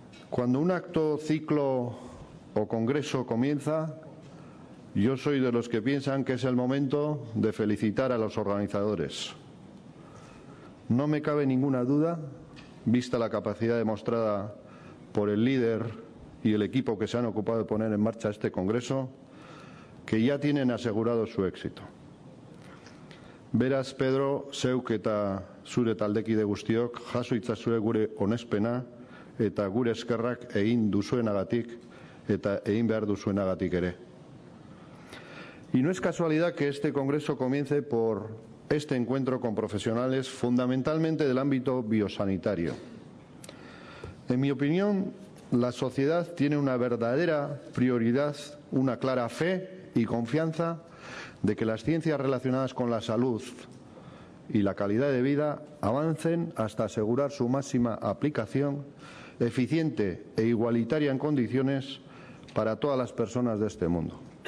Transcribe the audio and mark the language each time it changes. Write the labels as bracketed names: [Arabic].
[Spanish] Cuando un acto, ciclo o congreso comienza, yo soy de los que piensan que es el momento de felicitar a los organizadores. No me cabe ninguna duda, vista la capacidad demostrada por el líder y el equipo que se han ocupado de poner en marcha este congreso, que ya tienen asegurado su éxito. [Basque] Beraz, Pedro, zeuk eta zure taldekide guztiok, jaso itzazue gure onespena eta gure eskerrak egin duzuenagatik eta egin behar duzuenagatik ere. [Spanish] Y no es casualidad que este congreso comience por este encuentro con profesionales fundamentalmente del ámbito biosanitario. En mi opinión, la sociedad tiene una verdadera prioridad, una clara fe y confianza de que las ciencias relacionadas con la salud y la calidad de vida avancen hasta asegurar su máxima aplicación eficiente e igualitaria en condiciones para todas las personas de este mundo.